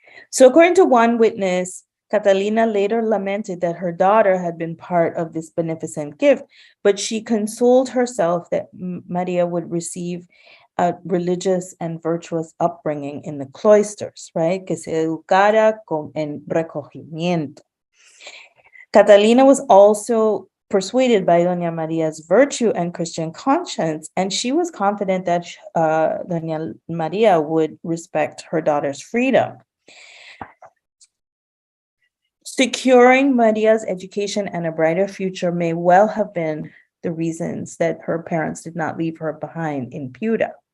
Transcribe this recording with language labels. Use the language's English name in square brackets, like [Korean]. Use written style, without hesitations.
[English] So according to one witness, Catalina later lamented that her daughter had been part of this beneficent gift, but she consoled herself that Maria would receive a religious and virtuous upbringing in the cloisters, right? [Spanish] Que se educara en recogimiento. [English] Catalina was also persuaded by Doña Maria's virtue and Christian conscience, and she was confident that Doña Maria would respect her daughter's freedom. Securing Maria's education and a brighter future may well have been the reasons that her parents did not leave her behind in Piura.